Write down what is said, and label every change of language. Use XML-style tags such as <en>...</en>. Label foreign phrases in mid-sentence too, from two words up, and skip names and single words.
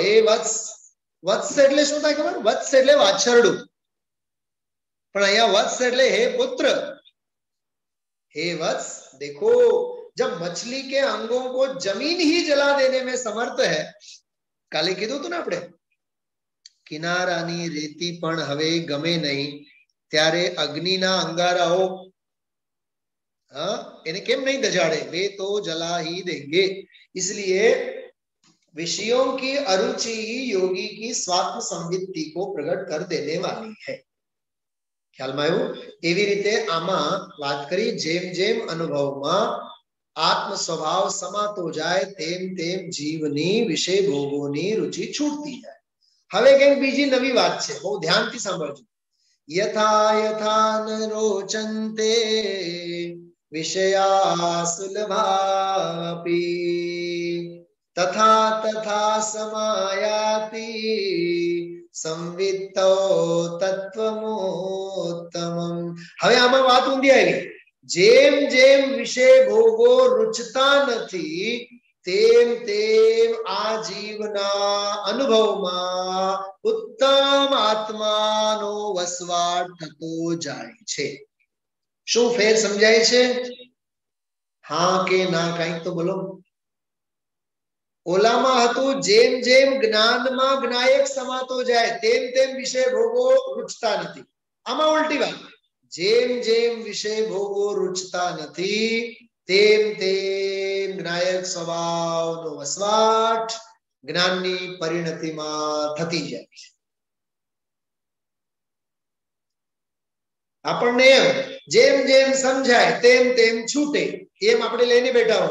<gu>હે વત્સ, વત્સ એટલે શું થાય ખબર? વત્સ એટલે વાછરડું, પણ અહીંયા વત્સ એટલે હે પુત્ર।</gu> <hi>हे वत्स, देखो जब मछली के अंगों को जमीन ही जला देने में समर्थ है,</hi> <gu>કાલે કીધું તું ને આપણે કિનારાની રેતી પણ હવે ગમે નહીં, ત્યારે અગ્નિના અંગારાઓ इन्हें કેમ નહીં દઝાડે?</gu> <hi>वे तो जला ही देंगे। इसलिए विषयों की अरुचि ही योगी की स्वात्म संवित्ति को प्रकट कर देने वाली है।</hi> <gu>ખ્યાલ માં આવ્યું? એવી રીતે આમાં વાત કરી, જેમ જેમ અનુભવમાં આત્મ સ્વભાવ સમાતો જાય તેમ તેમ જીવની વિષય ભોગોની રુચિ છૂટતી જાય। હવે કંઈક બીજી નવી વાત છે, બહુ ધ્યાનથી સાંભળજો।</gu> <sa>यथा यथा न रोचन्ते विषया सुलभापि, तथा तथा समायाति संवित्तो तत्वमोत्तमम्।</sa> <gu>હવે આમાં વાત ઊંધી આવી। જેમ જેમ વિષય ભોગો રુચતા નથી તેમ તેમ આ જીવના અનુભવમાં ઉત્તમ આત્માનો વસવાટ થતો જાય છે। શું ફેર સમજાય છે? હા કે ના? કંઈ તો બોલો। ઓલામાં હતું જેમ જેમ જ્ઞાનમાં જ્ઞાયક સમાતો જાય તેમ તેમ વિષય ભોગો રુચતા નથી। આમાં ઉલ્ટી બાત, જેમ જેમ વિષય ભોગો રુચતા નથી તેમ તેમ જ્ઞાયક સ્વભાવનો વસવાટ જ્ઞાનની પરિણતિમાં થતી જાય છે। આપણને જેમ જેમ સમજાય તેમ તેમ છૂટે એમ આપણે લઈને બેઠા હોય।</gu>